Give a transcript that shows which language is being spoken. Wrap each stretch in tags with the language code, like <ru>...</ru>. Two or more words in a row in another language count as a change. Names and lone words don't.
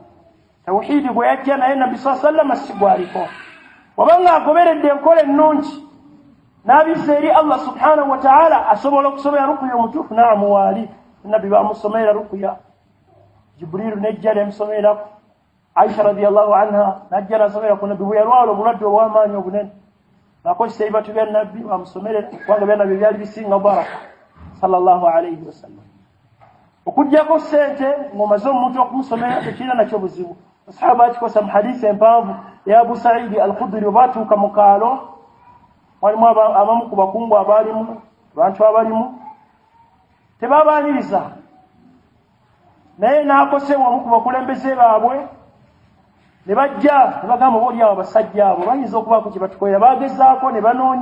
<lg>Tawhiidi gwe yajja naye nabbi</lg> <ar>صلى الله عليه وسلم</ar> <lg>si gwaliko. Wabanga agoberedde enkola ennungi n'abisa eri Allah</lg> <ar>سبحانه وتعالى</ar> <lg>asobola okusomera ruqya omutuufu. Naamu waali nabbi bamusomera ruqya, Jibrilu nejja nemusomeraku, Aisha</lg> <ar>رضي الله عنها</ar> <lg>najja nasomera ku nabbi bwe yalwala obulwadde obw'amaanyi obunene akozesa ebibatu bya nabbi bamusomerera kubanga bya nabbi byali bisinga baraka</lg> <ar>صلى الله عليه وسلم.</ar> <lg>Okujjako ssente ng'omaze omuntu okumusomera tekirina nakyo buzibu. Asahaba bakikosa mu hadisi empanvu ya Abu Sa'id al-Khudri bwe baatuuka mu kaalo walimu abamu ku bakungu abaalimu abantu abalimu tebabaaniriza naye n'akosewa omu ku bakulembeze baabwe ne bajja ne bagamba oba oliawo abasajja abo bayinza okubaako kye batukolera.</lg>